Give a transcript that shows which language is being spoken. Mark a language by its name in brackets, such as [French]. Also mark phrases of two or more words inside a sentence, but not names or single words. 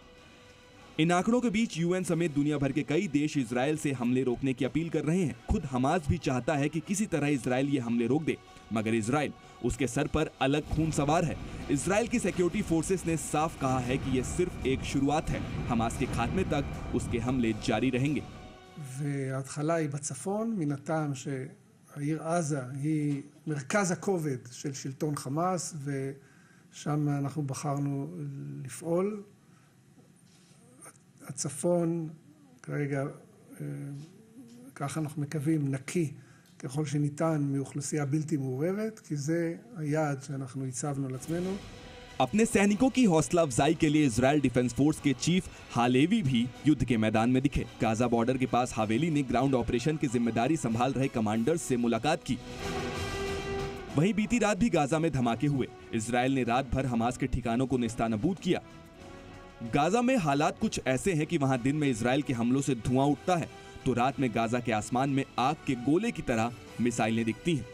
[Hindi] इन आंकड़ों के बीच यूएन समेत दुनिया भर के कई देश इजराइल से हमले रोकने की अपील कर रहे हैं। खुद हमास भी चाहता है कि किसी तरह इजराइल ये हमले रोक दे, मगर इजराइल उसके सर पर अलग खून सवार है। इजराइल की [English] security forces [Hindi] ने साफ कहा है कि ये सिर्फ एक शुरुआत है। हमास के खात्मे तक उसके हमले जारी रहेंगे। [Hebrew] וההתחלה היא בצפון, מן הטעם שהעיר עזה היא מרכז הכובד של שלטון חמאס, ושם אנחנו בחרנו לפעול. הצפון כרגע, ככה אנחנו מקווים, נקי ככל שניתן מאוכלוסייה בלתי מעורבת, כי זה היעד שאנחנו הצבנו לעצמנו. [Hindi] अपने सैनिकों की हौसला अफजाई के लिए इजराइल डिफेंस फोर्स के चीफ हालेवी भी युद्ध के मैदान में दिखे। गाजा बॉर्डर के पास हावेली ने [English] ground operation [Hindi] की जिम्मेदारी संभाल रहे कमांडर्स से मुलाकात की। वहीं बीती रात भी गाजा में धमाके हुए। इजराइल ने रात भर हमास के ठिकानों को नेस्तानाबूद किया। गाजा में हालात कुछ ऐसे हैं कि वहां दिन में इजराइल के हमलों से धुआं उठता है, तो रात में गाजा के आसमान में आग के गोले की तरह मिसाइलें दिखती हैं।